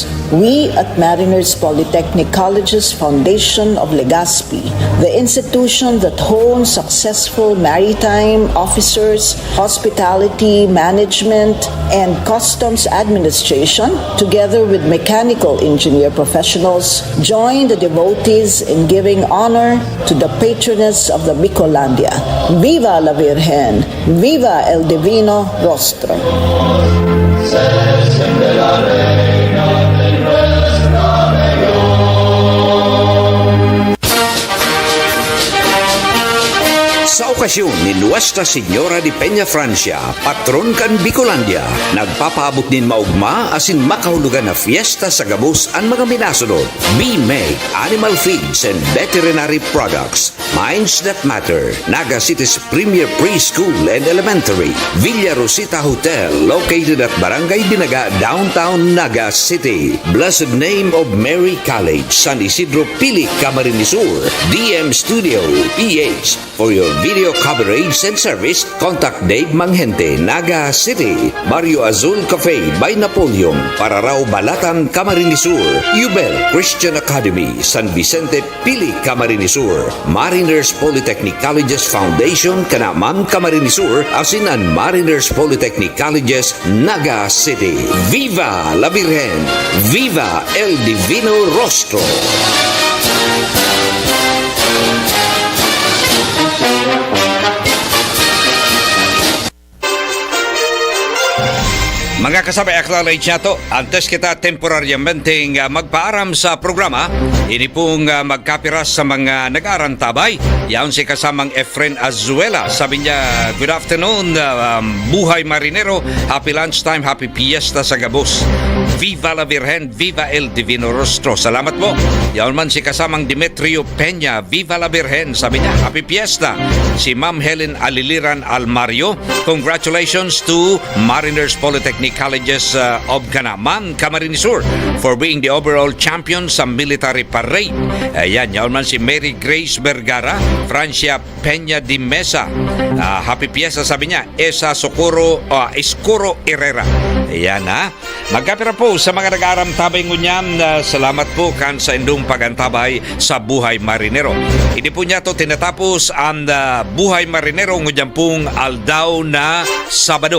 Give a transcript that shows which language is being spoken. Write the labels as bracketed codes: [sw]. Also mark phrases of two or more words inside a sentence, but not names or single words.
[en] We at Mariners Polytechnic Colleges Foundation of Legazpi, the institution that hones successful maritime officers, hospitality management, and customs administration, together with mechanical engineer professionals, join the devotees in giving honor to the patroness of the Bicolandia. [es] Viva la Virgen! Viva el Divino Rostro! [bik] Sa okasyon ni Nuestra Señora de Peñafrancia, patron kan Bicolandia, nagpapaabot din maugma asin makahulugan na fiesta sa gabos ang mga minasunod. [en] B-Make Animal Feeds and Veterinary Products, Minds That Matter, Naga City's premier preschool and elementary, Villa Rosita Hotel located at Barangay Dinaga, downtown Naga City, Blessed Name of Mary College, San Isidro Pili, Camarines Sur, DM Studio, PH. For your video coverage and service, contact Dave Manghente, Naga City, Barrio Azul Cafe by Napoleon, [bik] para raw Balatan, Camarines Sur, Ubel Christian Academy, San Vicente Pili, Camarines Sur, Mariners Polytechnic Colleges Foundation, Kanaman, Camarines Sur, asinan Mariners Polytechnic Colleges, Naga City. [es] Viva la Virgen! Viva el Divino Rostro! [bik] Mga kasabay, acknowledge na to. Antes kita temporaryamente magpaaram sa programa, ini pong magkapiras sa mga nag-arantabay. Yan si kasamang Efren Azuela. Sabi niya, [en] good afternoon, [bik] buhay marinero, [en] happy lunchtime, happy fiesta [bik] sa gabos. [es] Viva la Virgen, viva el Divino Rostro. [bik] Salamat po. Yan man si kasamang Demetrio Peña, [es] viva la Virgen. [bik] Sabi niya, [en] happy fiesta. Si Ma'am Helen Aliliran Almario, congratulations to Mariners Polytechnic Colleges of Kanaman, Camarines Sur for being the overall champion sa military parade. [bik] Ayan, yan man si Mary Grace Vergara, Francia Peña de Mesa. [en] Happy fiesta, [bik] sabi niya, Esa Socorro, Escuro Herrera. Ayan ha. Magkapira po sa mga nag-aaramtabay ngunyan. Salamat po kan sa indong pagantabay sa buhay marinero. [tl] Hindi po niya to tinatapos ang buhay marinero ngunyan pong aldaw na Sabado.